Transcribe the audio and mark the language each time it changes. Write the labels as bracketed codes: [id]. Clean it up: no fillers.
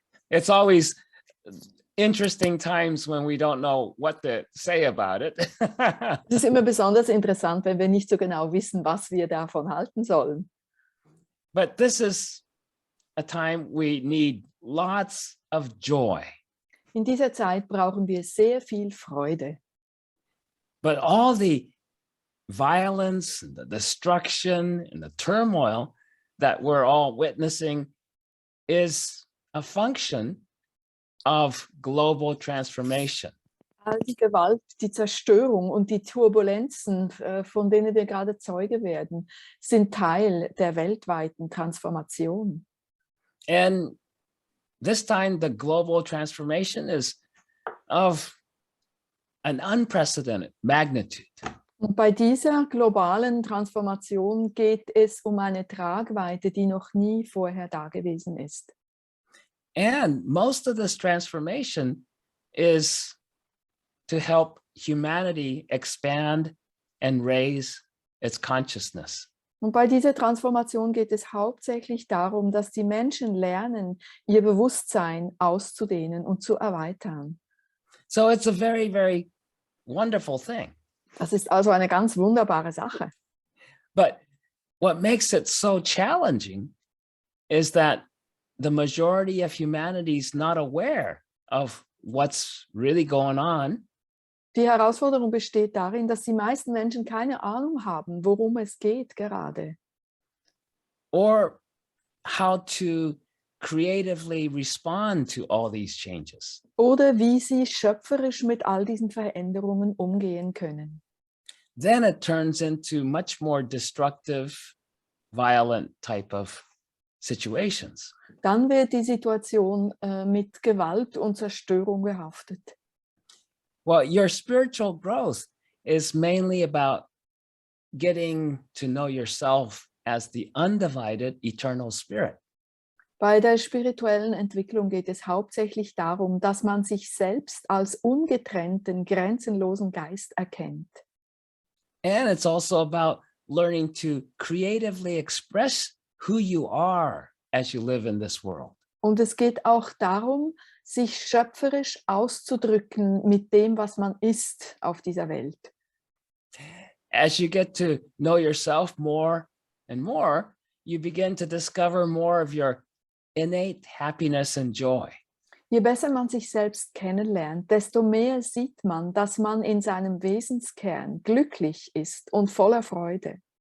[en] It's always interesting times when we don't know what to say about it. [de] Es ist immer besonders interessant, wenn wir nicht so genau wissen, was wir davon halten sollen. [en] But this is a time we need lots of joy. [de] In dieser Zeit brauchen wir sehr viel Freude. [en] But all the violence, and the destruction, and the turmoil that we're all witnessing is a function of global transformation. [de] All die Gewalt, die Zerstörung und die Turbulenzen, von denen wir gerade Zeuge werden, sind Teil der weltweiten Transformation. [en] And this time, the global transformation is of an unprecedented magnitude. [de] Und bei dieser globalen Transformation geht es um eine Tragweite, die noch nie vorher dagewesen ist. [en] And most of this transformation is to help humanity expand and raise its consciousness. [de] Und bei dieser Transformation geht es hauptsächlich darum, dass die Menschen lernen, ihr Bewusstsein auszudehnen und zu erweitern. [en] So it's a very, very wonderful thing. [de] Das ist also eine ganz wunderbare Sache. [en] But what makes it so challenging is that the majority of humanity is not aware of what's really going on. [de] Die Herausforderung besteht darin, dass die meisten Menschen keine Ahnung haben, worum es geht gerade. [en] Or how to creatively respond to all these changes. [de] Oder wie sie schöpferisch mit all diesen Veränderungen umgehen können. [en] Then it turns into much more destructive, violent type of situations. [de] Dann wird die Situation mit Gewalt und Zerstörung behaftet. [en] Well, your spiritual growth is mainly about getting to know yourself as the undivided eternal spirit. [de] Bei der spirituellen Entwicklung geht es hauptsächlich darum, dass man sich selbst als ungetrennten, grenzenlosen Geist erkennt. [en] And it's also about learning to creatively express who you are as you live in this world. [de] Und es geht auch darum, sich schöpferisch auszudrücken mit dem, was man ist auf dieser Welt. [en] As you get to know yourself more and more, you begin to discover more of your innate happiness and joy. [de] Je besser man sich selbst kennenlernt, desto mehr sieht man, dass man in seinem Wesenskern glücklich ist und voller Freude.